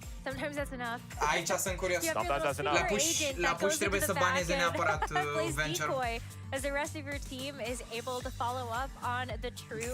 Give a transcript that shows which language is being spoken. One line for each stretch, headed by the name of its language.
English: Sometimes that's enough.
Romanian: Aici sunt curios.
English: Sometimes that's enough.
Romanian: La push trebuie să baneze neapărat Venture.
English: As the rest of your team is able to follow up on the true